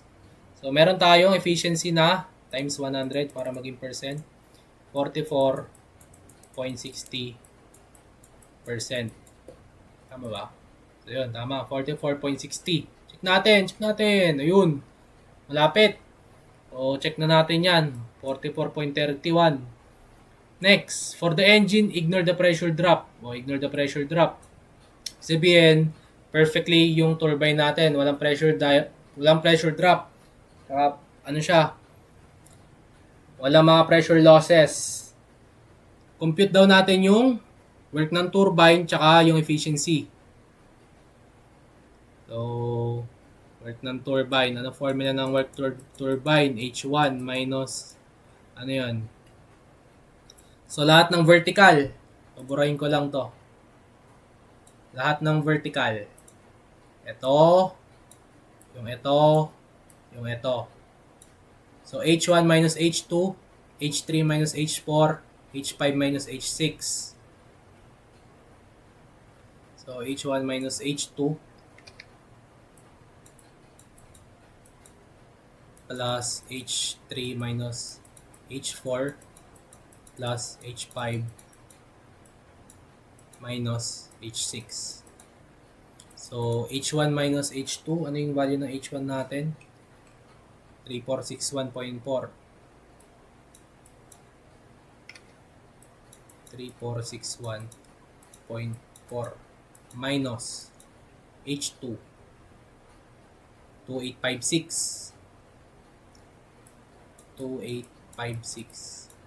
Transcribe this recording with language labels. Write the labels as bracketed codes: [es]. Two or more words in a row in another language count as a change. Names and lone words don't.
[tl] So, meron tayong efficiency na times 100 para maging percent. 44.60%. Tama ba? So, yun. Tama. 44.60. Check natin. Ayun. Malapit. So, check na natin yan. 44.31. [en] Next, for the engine, ignore the pressure drop. Ignore the pressure drop. [tl] Sabihin, perfectly yung turbine natin. Walang [en] pressure drop. [tl] Ano siya? Walang mga [en] pressure losses. [tl] Compute daw natin yung work ng turbine tsaka yung efficiency. So, work ng turbine. Ano formula ng [en] work turbine? [tl] H1 minus, ano yun? So, lahat ng vertical. Paburahin ko lang to. Lahat ng vertical. Ito. Yung ito. [en] So, H1 minus H2. H3 minus H4. H5 minus H6. So, H1 minus H2. Plus H3 minus H4. Plus H5 minus H6. So, H1 minus H2. [tl] Ano yung value ng H1 natin? [en] 3461.4. 3461.4 minus H2. 2856. 2856.